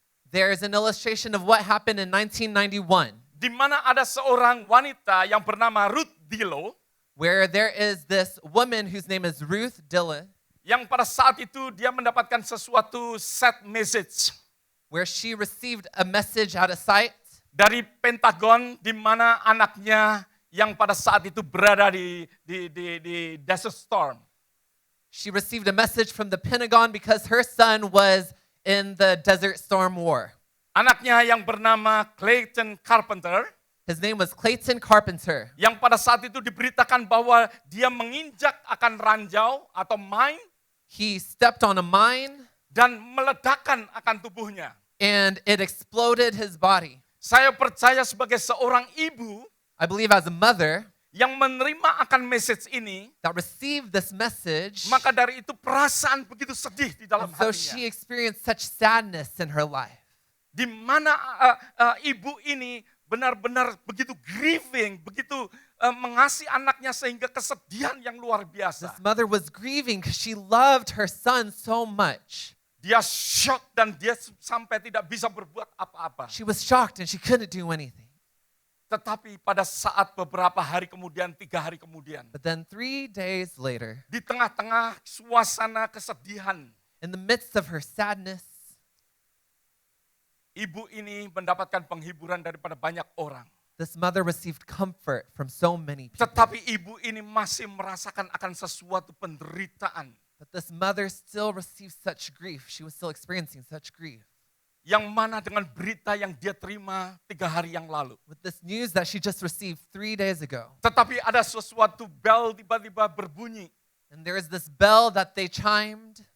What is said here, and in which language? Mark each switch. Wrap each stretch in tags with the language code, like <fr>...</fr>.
<en>There is an illustration of what happened in 1991,</en> <id>Di mana ada seorang wanita yang bernama Ruth Dillow</id> <en>where there is this woman whose name is Ruth Dillon,</en> <id>yang pada saat itu dia mendapatkan sesuatu set message</id> <en>where she received a message out of sight</en> <id>dari Pentagon di mana anaknya yang pada saat itu berada di Desert Storm.</id> <en>She received a message from the Pentagon because her son was in the Desert Storm War.</en> <id>Anaknya yang bernama Clayton Carpenter</id> <en>His name was Clayton Carpenter,</en> <id>yang pada saat itu diberitakan bahwa dia menginjak akan ranjau atau mine</id> <en>he stepped on a mine</en> <id>dan meledakkan akan tubuhnya.</id> <en>and it exploded his body.</en> <id>Saya percaya sebagai seorang ibu</id> <en>I believe as a mother</en> <id>yang menerima akan message ini,</id> <en>that received this message,</en> <id>maka dari itu perasaan begitu sedih di dalam</id> <en>and so she</en> <id>hatinya.</id> <en>experienced such sadness in her life.</en> <id>Di mana ibu ini benar-benar begitu grieving, begitu mengasihi anaknya sehingga kesedihan yang luar biasa.</id> <en>This mother was grieving because she loved her son so much.</en> <id>Dia shock dan dia sampai tidak bisa berbuat apa-apa.</id> <en>She was shocked and she couldn't do anything.</en> <id>Tetapi pada saat beberapa hari kemudian, 3 hari kemudian,</id> <en>But then 3 days later,</en> <id>di tengah-tengah suasana kesedihan,</id> <en>in the midst of her sadness,</en> <id>ibu ini mendapatkan penghiburan daripada banyak orang.</id> <en>this mother received comfort from so many people.</en> <id>Tetapi ibu ini masih merasakan akan sesuatu penderitaan</id> <en>But this mother still received such grief. She was still experiencing such grief.</en> <id>yang mana dengan berita yang dia terima 3 hari yang lalu.</id> <en>With this news that she just received 3 days ago.</en> <id>Tetapi ada sesuatu bel tiba-tiba berbunyi</id> <en>And there is this bell that they chimed.</en>